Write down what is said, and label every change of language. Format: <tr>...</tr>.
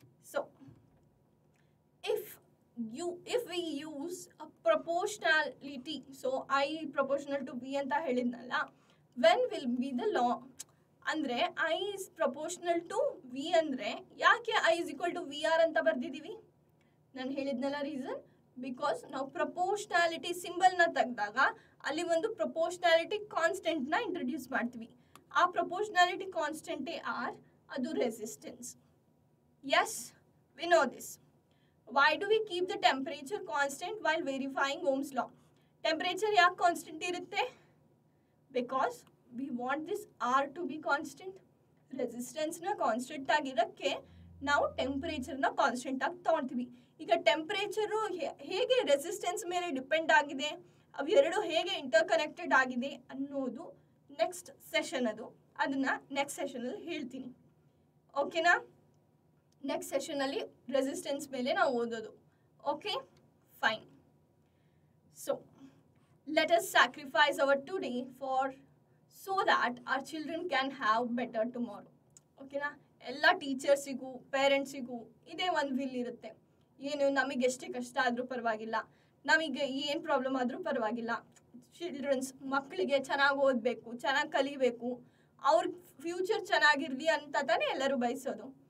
<en>So if we use a proportionality, so I proportional to V</en> <kn>ಅಂತ ಹೇಳಿದ್ನಲ್ಲ,</kn> <en>when will be the law? ಅಂದರೆ I is proportional to V</en> <kn>ಅಂದರೆ ಯಾಕೆ</kn> <en>I is equal to VR</en> <kn>ಅಂತ ಬರ್ದಿದ್ದೀವಿ? ನಾನು ಹೇಳಿದ್ನಲ್ಲ reason, because ನಾವು proportionality ಸಿಂಬಲ್ನ ತೆಗೆದಾಗ ಅಲ್ಲಿ ಒಂದು ಪ್ರಪೋರ್ಷನಾಲಿಟಿ ಕಾನ್ಸ್ಟೆಂಟ್ನ ಇಂಟ್ರೊಡ್ಯೂಸ್ ಮಾಡ್ತೀವಿ. ಆ ಪ್ರಪೋರ್ಷನಾಲಿಟಿ ಕಾನ್ಸ್ಟೆಂಟೇ ಆರ್, ಅದು resistance.</kn> <en>Yes, we know this. Why do we keep the temperature constant while verifying Ohm's law?</en> <kn>Temperature ಯಾಕೆ ಕಾನ್ಸ್ಟೆಂಟ್ ಇರುತ್ತೆ?</kn> <en>Because we want this R to be constant.</en> <kn>ರೆಸಿಸ್ಟೆನ್ಸ್ನ constant ಆಗಿರೋಕ್ಕೆ ನಾವು ಟೆಂಪ್ರೇಚರ್ನ constant ಆಗಿ ತೊಗೊಳ್ತೀವಿ. ಈಗ temperature ಹೇಗೆ resistance ಮೇಲೆ depend ಆಗಿದೆ, ಅವೆರಡು ಹೇಗೆ ಇಂಟರ್ ಕನೆಕ್ಟೆಡ್ ಆಗಿದೆ ಅನ್ನೋದು ನೆಕ್ಸ್ಟ್ ಸೆಷನ್. ಅದನ್ನು ನೆಕ್ಸ್ಟ್ ಸೆಷನಲ್ಲಿ ಹೇಳ್ತೀನಿ. ಓಕೆನಾ? ನೆಕ್ಸ್ಟ್ ಸೆಷನಲ್ಲಿ ರೆಸಿಸ್ಟೆನ್ಸ್ ಮೇಲೆ ನಾವು ಓದೋದು. Okay, fine.</kn> <en>So let us sacrifice our today for so that our children can have better tomorrow.</en> <kn>ಓಕೆನಾ? ಎಲ್ಲ ಟೀಚರ್ಸಿಗೂ ಪೇರೆಂಟ್ಸಿಗೂ ಇದೇ ಒಂದು ವಿಲ್ ಇರುತ್ತೆ. ಏನು, ನಮಗೆ ಎಷ್ಟೇ ಕಷ್ಟ ಆದರೂ ಪರವಾಗಿಲ್ಲ, ನಮಗೆ ಏನು ಪ್ರಾಬ್ಲಮ್ ಆದರೂ ಪರವಾಗಿಲ್ಲ, ಚಿಲ್ಡ್ರನ್ಸ್ ಮಕ್ಕಳಿಗೆ ಚೆನ್ನಾಗಿ ಓದಬೇಕು, ಚೆನ್ನಾಗಿ ಕಲಿಬೇಕು, ಅವ್ರ ಫ್ಯೂಚರ್ ಚೆನ್ನಾಗಿರಲಿ ಅಂತ ತಾನೇ ಎಲ್ಲರೂ ಬಯಸೋದು.</kn>